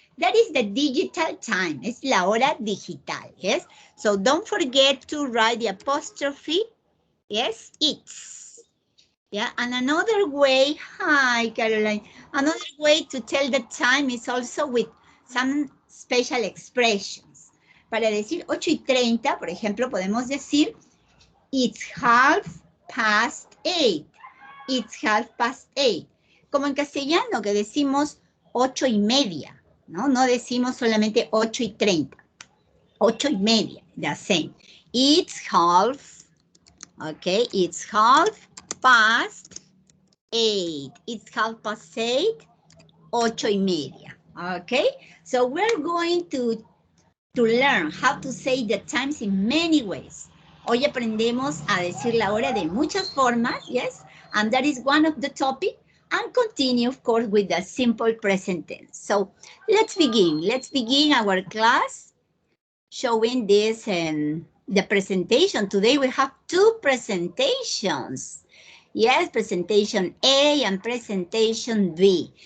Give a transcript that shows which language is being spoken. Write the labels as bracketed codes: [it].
[en] That is the digital time. [es] Es la hora digital. [en] Yes. So don't forget to write the apostrophe. Yes, it's. Yeah, and another way, hi, Caroline. Another way to tell the time is also with some special expressions. [es] Para decir 8:30, por ejemplo, podemos decir [en] it's 8:30. It's 8:30. [es] Como en castellano que decimos 8:30, ¿no? No decimos solamente 8:30. 8:30, [en] the same. It's half, okay, it's 8:30. It's 8:30, 8:30, okay? So we're going to learn how to say the times in many ways. [es] Hoy aprendemos a decir la hora de muchas formas, yes? [en] And that is one of the topic. And continue, of course, with the simple present tense. So let's begin. Let's begin our class showing this the presentation. Today we have two presentations. Yes, presentation A and presentation B.